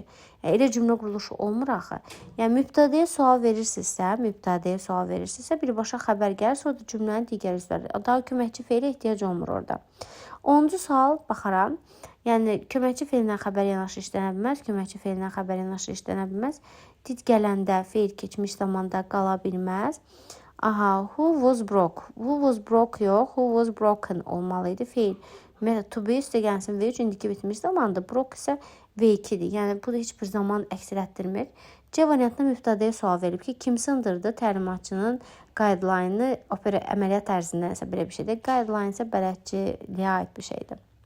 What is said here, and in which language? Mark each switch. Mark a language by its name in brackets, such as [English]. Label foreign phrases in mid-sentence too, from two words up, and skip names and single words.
[Azerbaijani] Elə cümlə quruluşu olmur axı. Yəni mübtədəyə sual verirsinizsə, birbaşa xəbər gəlir, sonra da cümlənin digər üzvləri. Daha köməkçi feilə ehtiyac olmur orada. 10-cu sual baxaram. Yəni köməkçi feilindən xəbər yanaşı işlənə bilməz. Did gələndə feil keçmiş zamanda qala bilməz. [English] Aha, who was broke? Who was broke yox, who was broken [Azerbaijani] olmalıydı feil. Ümumiyyətlə, [English] to be [Azerbaijani] üstə gəlsin V3 indiki bitmiş zamanda, broke isə V2-dir. Yəni, bu da heç bir zaman əksir etdirmir. C variantında mübtədəyə sual verib ki, kim sındırdı təlimatçının guideline-ı əməliyyat ərzindən isə belə bir şeydir. Guideline isə bələdçiliyə aid bir şeydir.